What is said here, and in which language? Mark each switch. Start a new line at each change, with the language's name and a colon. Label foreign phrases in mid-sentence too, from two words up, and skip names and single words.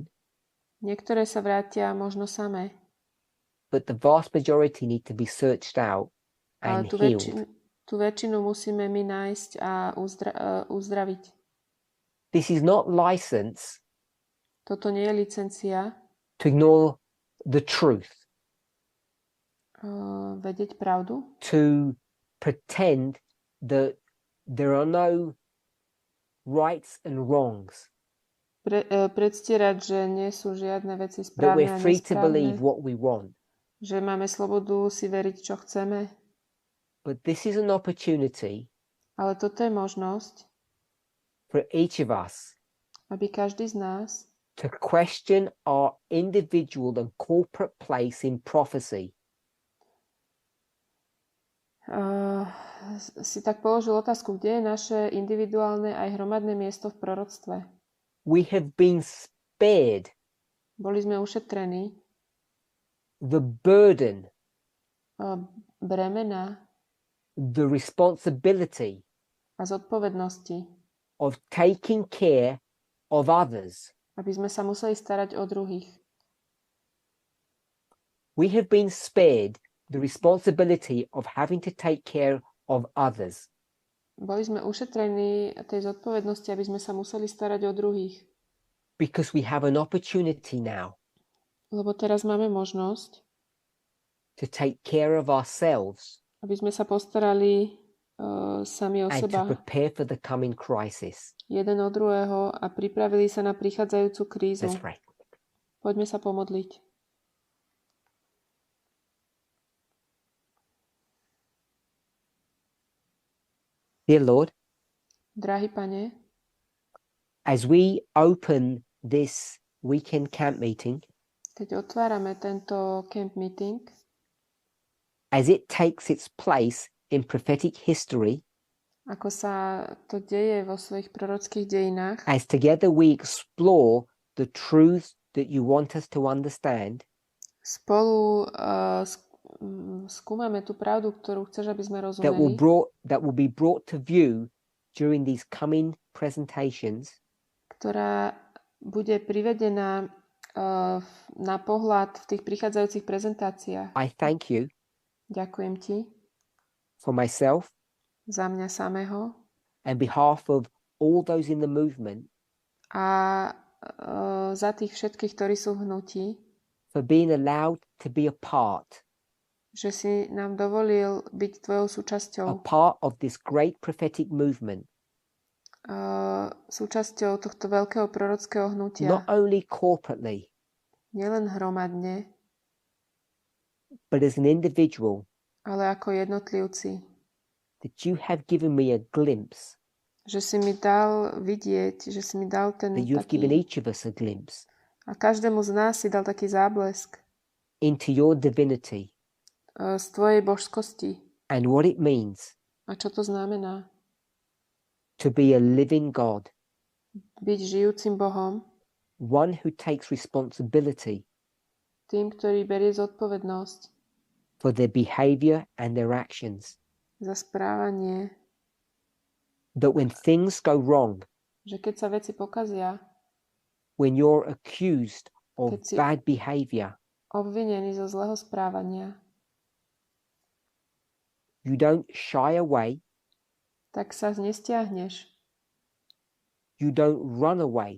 Slovak: Niektoré sa vrátia možno samé,
English: but the vast majority need to be searched out
Slovak: ale
English: and healed.
Slovak: tú väčšinu musíme my nájsť a uzdraviť.
English: This is not license
Slovak: Toto nie je licencia
English: to ignore the truth,
Slovak: vedieť pravdu,
English: to pretend that there are no rights and wrongs,
Slovak: predstierať, že nie sú žiadne veci
English: that
Slovak: správne
English: we're
Slovak: a
English: free to
Slovak: nesprávne,
English: believe what we want.
Slovak: že máme slobodu si veriť, čo chceme.
English: But this is an opportunity
Slovak: Ale toto je možnosť,
English: for each of us
Slovak: aby každý z nás
English: to question our individual and corporate place in prophecy.
Slovak: Si tak položil otázku, kde je naše individuálne aj hromadné miesto v proroctve.
English: We have been spared
Slovak: Boli sme ušetrení
English: the burden,
Slovak: bremena
English: the responsibility
Slovak: a zodpovednosti,
English: of taking care of others.
Slovak: aby sme sa museli starať o druhých.
English: We have been spared the responsibility of having to take care of others.
Slovak: Boli sme ušetrení tej zodpovednosti, aby sme sa museli starať o druhých.
English: Because we have an opportunity now
Slovak: Lebo teraz máme možnosť,
English: to take care of ourselves
Slovak: aby sme sa postarali sami o
English: and to
Slovak: seba,
English: prepare for the coming crisis.
Slovak: jeden o druhého a pripravili sa na prichádzajúcu krízu.
English: Let's pray.
Slovak: Poďme sa pomodliť.
English: Dear Lord,
Slovak: Drahý Pane,
English: as we open this weekend camp meeting,
Slovak: keď otvárame tento
English: camp meeting, as it takes its place in prophetic history,
Slovak: ako sa to deje vo svojich prorockých dejinách,
English: as together we explore the truths that you want us to understand,
Slovak: spolu skúmame tú pravdu, ktorú chceš, aby sme
English: that will
Slovak: rozumeli,
English: be brought to view during these coming presentations,
Slovak: ktorá bude privedená na pohľad v tých prichádzajúcich prezentáciách.
English: I thank you
Slovak: Ďakujem ti
English: for myself
Slovak: za mňa samého
English: and behalf of all those in the movement
Slovak: a za tých všetkých, ktorí sú v hnutí,
English: for being allowed to be a part
Slovak: že si nám dovolil byť tvojou a súčasťou,
English: part of this great prophetic movement,
Slovak: súčasťou tohto veľkého prorockého hnutia,
English: not only corporately,
Slovak: nielen hromadne,
English: but as an individual,
Slovak: ale ako jednotlivci.
English: that you have given me a glimpse,
Slovak: Že si mi dal vidieť, že si mi dal ten
English: that you have given
Slovak: taký...
English: each of us a glimpse
Slovak: A každému z nás si dal taký záblesk
English: into your divinity
Slovak: z tvojej božskosti.
English: and what it means
Slovak: A čo to znamená?
English: to be a living God,
Slovak: Byť žijúcim Bohom,
English: one who takes responsibility
Slovak: tým, ktorý berie zodpovednosť
English: for their behavior and their actions.
Slovak: za správanie,
English: That when things go wrong,
Slovak: že keď sa veci pokazia,
English: when you're accused of
Slovak: Keď si-
English: bad behavior,
Slovak: obvinený zo zlého správania,
English: you don't shy away,
Slovak: tak sa nestiahneš,
English: you don't run away,